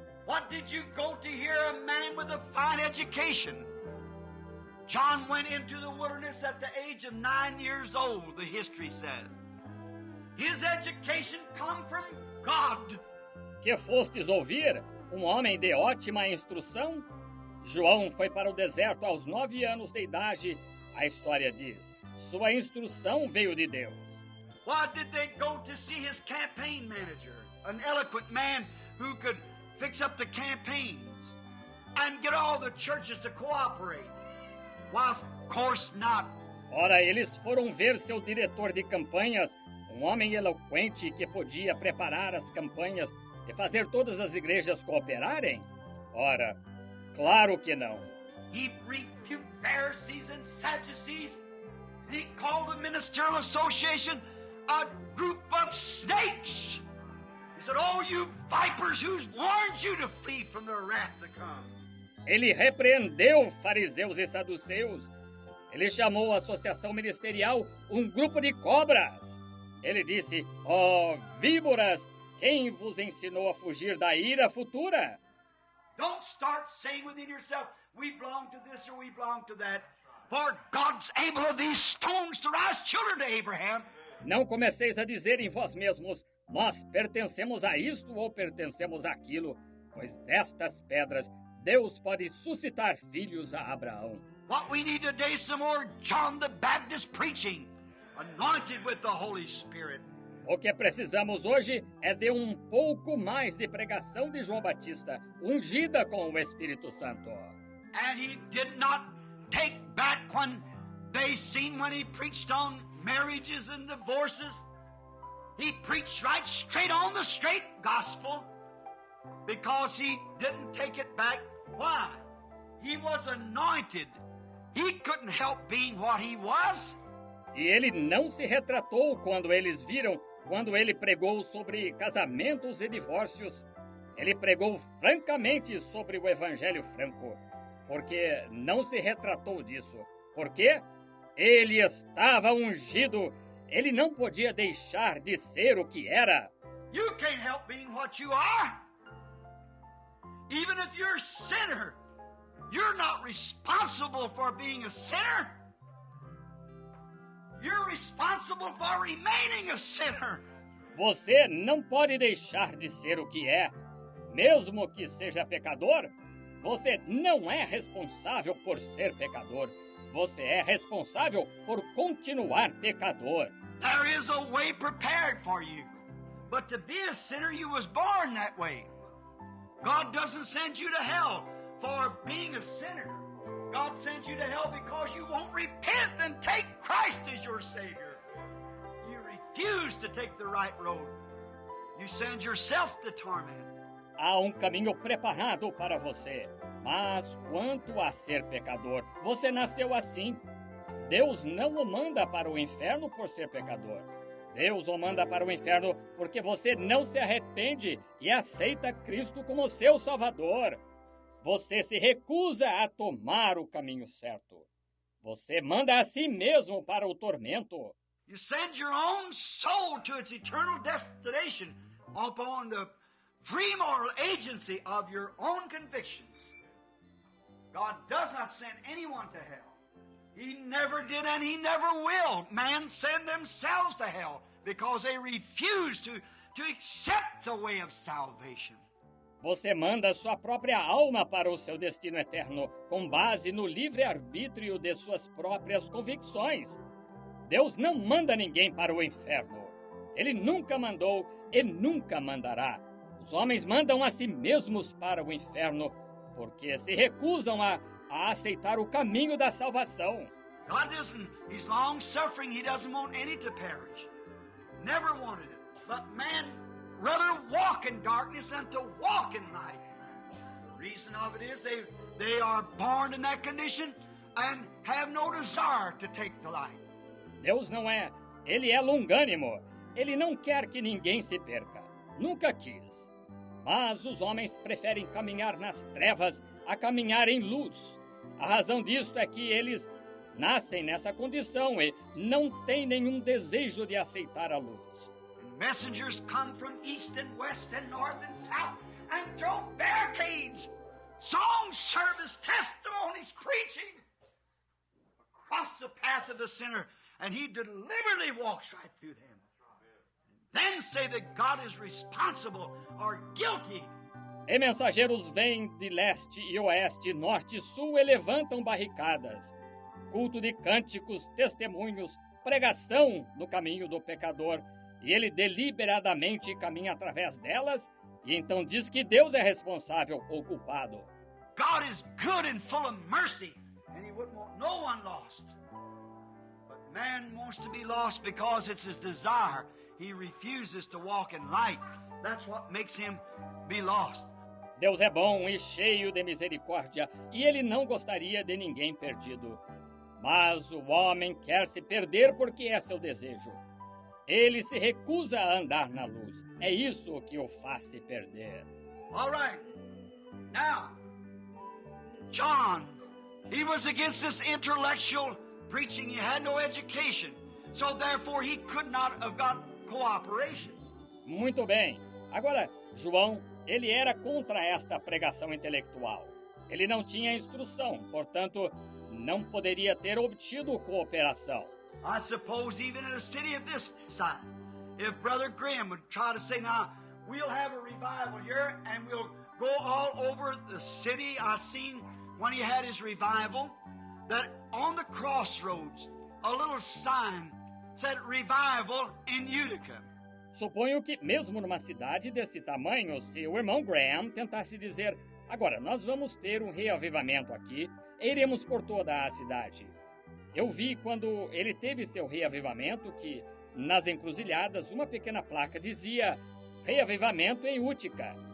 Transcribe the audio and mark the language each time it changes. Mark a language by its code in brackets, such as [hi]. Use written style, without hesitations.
[en] What did you go to hear a man with a fine education? John went into the wilderness at the age of 9 years old, the history says. His education come from God. [pt] Que fostes ouvir? Um homem de ótima instrução? João foi para o deserto aos 9 anos de idade, a história diz. Sua instrução veio de Deus. [en] Why did they go to see his campaign manager? An eloquent man who could fix up the campaigns and get all the churches to cooperate. Why, of course not. [pt] Ora, eles foram ver seu diretor de campanhas, um homem eloquente que podia preparar as campanhas e fazer todas as igrejas cooperarem? Ora, claro que não. [en] He rebuked Pharisees and Sadducees. And he called the Ministerial Association a group of snakes. He said, "Oh, you vipers, who's warned you to flee from the wrath to come?" [pt] Ele repreendeu fariseus e saduceus. Ele chamou a associação ministerial um grupo de cobras. Ele disse, ó víboras, quem vos ensinou a fugir da ira futura? [en] Don't start saying within yourself, we belong to this or we belong to that. For God's able of these stones to rise children to Abraham. [pt] Não comeceis a dizer em vós mesmos, nós pertencemos a isto ou pertencemos àquilo, pois destas pedras Deus pode suscitar filhos a Abraão. [en] What we need today is some more John the Baptist preaching, anointed with the Holy Spirit. [pt] O que precisamos hoje é de um pouco mais de pregação de João Batista, ungida com o Espírito Santo. [en] And he did not take back when they seen when he preached on marriages and divorces. He preached right straight on the straight gospel because he didn't take it back. Why? He was anointed. He couldn't help being what he was. [pt] E ele não se retratou quando eles viram, quando ele pregou sobre casamentos e divórcios. Ele pregou francamente sobre o Evangelho franco, porque não se retratou disso. Por quê? Ele estava ungido. Ele não podia deixar de ser o que era. [en] You can't help being what you are. Even if you're a sinner, you're not responsible for being a sinner. You're responsible for remaining a sinner. [pt] Você não pode deixar de ser o que é. mesmo que seja pecador, você não é responsável por ser pecador. Você é responsável por continuar pecador. [en] There is a way prepared for you. But to be a sinner, you was born that way. God doesn't send you to hell for being a sinner. God sends you to hell because you won't repent and take Christ as your Savior. You refuse to take the right road. You send yourself to torment. [pt] Há um caminho preparado para você, mas quanto a ser pecador, você nasceu assim. Deus não o manda para o inferno por ser pecador. Deus o manda para o inferno porque você não se arrepende e aceita Cristo como seu Salvador. Você se recusa a tomar o caminho certo. Você manda a si mesmo para o tormento. [en] You send your own soul to its eternal destination upon the free moral agency of your own convictions. God does not send anyone to hell. He never did and He never will. Man send themselves to hell because they refuse to accept the way of salvation. [pt] Você manda sua própria alma para o seu destino eterno com base no livre-arbítrio de suas próprias convicções. Deus não manda ninguém para o inferno. Ele nunca mandou e nunca mandará. Os homens mandam a si mesmos para o inferno porque se recusam a aceitar o caminho da salvação. [en] God isn't, He's long-suffering. He doesn't want any to perish. Never wanted it. But man rather walk in darkness than to walk in light. The reason of it is they are born in that condition and have no desire to take the light. [pt] Deus não é. Ele é longânimo. Ele não quer que ninguém se perca. Nunca quis. Mas os homens preferem caminhar nas trevas a caminhar em luz. A razão disto é que eles nascem nessa condição e não têm nenhum desejo de aceitar a luz. [en] Messengers come from east and west and north and south and throw barricades, song service, testimonies, preaching across the path of the sinner, and he deliberately walks right through them. Then say that God is responsible or guilty. [pt] E mensageiros vêm de leste e oeste, norte e sul e levantam barricadas. Culto de cânticos, testemunhos, pregação no caminho do pecador. E ele deliberadamente caminha através delas e então diz que Deus é responsável ou culpado. [en] God is good and full of mercy, and He wouldn't want no one lost. But man wants to be lost because it's his desire. He refuses to walk in light. That's what makes him be lost. [pt] Deus é bom e cheio de misericórdia, e Ele não gostaria de ninguém perdido. Mas o homem quer se perder porque é seu desejo. Ele se recusa a andar na luz. É isso que o faz se perder. [en] All right. Now, John, he was against this intellectual preaching. He had no education. So therefore he could not have got cooperation. [pt] Muito bem. Agora, João, ele era contra esta pregação intelectual. Ele não tinha instrução, portanto, não poderia ter obtido cooperação. [en] I suppose even in a city of this size, if Brother Graham would try to say, now, we'll have a revival here and we'll go all over the city. I've seen when he had his revival that on the crossroads, a little sign said revival in Utica. [pt] Suponho que mesmo numa cidade desse tamanho, se o irmão Graham tentasse dizer, agora nós vamos ter um reavivamento aqui e iremos por toda a cidade. Eu vi quando ele teve seu reavivamento que, nas encruzilhadas, uma pequena placa dizia reavivamento em Utica.